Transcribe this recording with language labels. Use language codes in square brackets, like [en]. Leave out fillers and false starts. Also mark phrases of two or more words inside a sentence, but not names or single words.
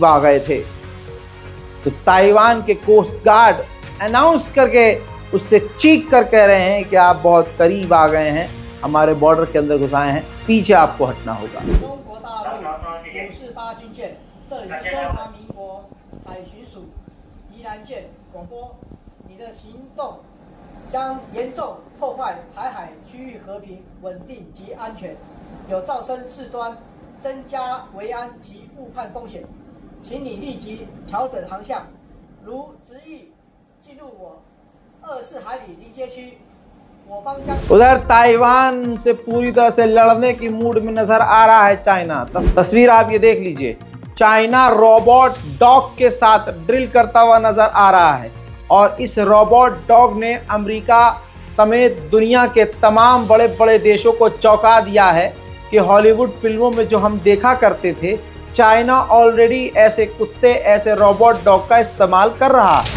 [hi] आ गए थे, तो ताइवान के [en] coast guard [hi] अनाउंस करके उससे चीख कर कह रहे हैं कि आप बहुत करीब आ गए हैं, हमारे बॉर्डर के अंदर घुस आए हैं, पीछे आपको हटना होगा। [zh] 将严重破坏台海区域和平稳定及安全，有造成事端增加维安及误判风险，请你立即调整航向，如执意进入我24海里临街区，我方将 [hi] उधर ताइवान से पूरी तरह से लड़ने की मूड में नजर आ रहा है चाइना। तस्वीर आप ये देख लीजिए, चाइना [en] robot dog [hi] के साथ ड्रिल करता हुआ नजर आ रहा है और इस [en] robot dog [hi] ने अमेरिका समेत दुनिया के तमाम बड़े बड़े देशों को चौंका दिया है कि हॉलीवुड फिल्मों में जो हम देखा करते थे, चाइना ऑलरेडी ऐसे कुत्ते, ऐसे [en] robot dog [hi] का इस्तेमाल कर रहा है।